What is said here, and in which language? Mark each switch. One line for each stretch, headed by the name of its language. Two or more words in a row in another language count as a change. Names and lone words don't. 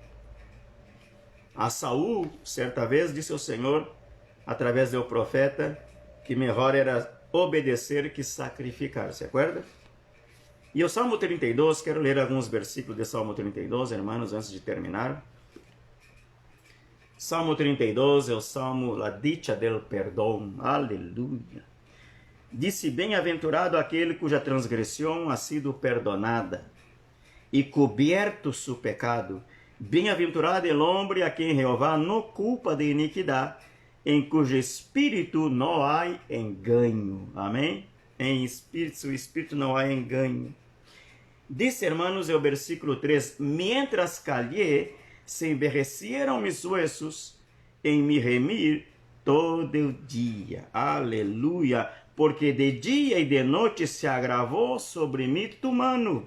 Portuguese: A Saul, certa vez, disse ao Senhor, através do profeta, que melhor era obedecer que sacrificar. Se acorda? E o Salmo 32, quero ler alguns versículos de Salmo 32, irmãos, antes de terminar. Salmo 32 é o Salmo,
Spanish: la dicha del
Portuguese: perdão. Aleluia. Disse, bem-aventurado aquele cuja transgressão
Spanish: ha sido perdonada
Portuguese: e coberto
Spanish: su pecado.
Portuguese: Bem-aventurado
Spanish: el hombre
Portuguese: a quem Jeová não culpa de iniquidade, em cujo espírito não há engano. Amém? Em espírito, seu espírito não há engano.
Spanish: Dice, hermanos,
Portuguese: o versículo
Spanish: 3, mientras callé, se envejecieron mis huesos en mi gemir todo el día. Aleluya. Porque de día y de noche se agravó sobre mí tu mano.